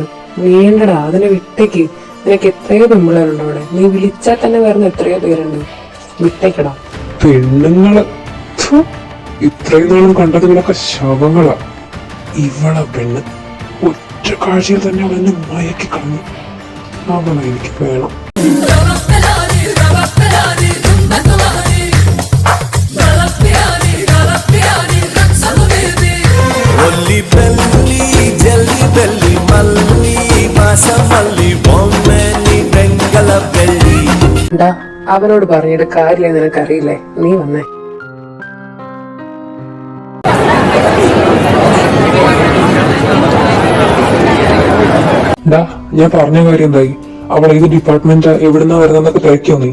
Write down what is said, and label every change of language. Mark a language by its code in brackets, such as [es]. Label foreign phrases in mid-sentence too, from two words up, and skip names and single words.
[ml] വേണ്ടടാ, അതിനെ വിട്ടേക്ക്. നിനക്ക് എത്രയോ പെമ്പിള്ളേരുണ്ട് അവിടെ. നീ വിളിച്ചാൽ തന്നെ വരുന്ന എത്രയോ പേരുണ്ട്. വിട്ടേക്കടാ. പെണ്ണുങ്ങള് ഇത്രയും നാളും കണ്ടതുകളൊക്കെ ശവങ്ങളാ. ഇവളെ പെണ്ണ് ഒറ്റ കാഴ്ചയിൽ തന്നെ അവൾ എന്നെ മയക്കി കളഞ്ഞു. അവളെ എനിക്ക് വേണം. [te] ఒల్లి బెల్లి జల్లి బెల్లి మల్లి మాస మల్లి బొమ్మని బెంగళ బెల్లి. [ml] അവനോട് പറഞ്ഞിട്ട് കാര്യം നിനക്കറിയില്ലേ? നീ വന്നേ. ഞാൻ പറഞ്ഞ കാര്യം എന്തായി? അവൾ ഏത് ഡിപ്പാർട്ട്മെന്റ്, എവിടുന്നാ വരുന്നതൊക്കെ തിരക്കിയോ നീ?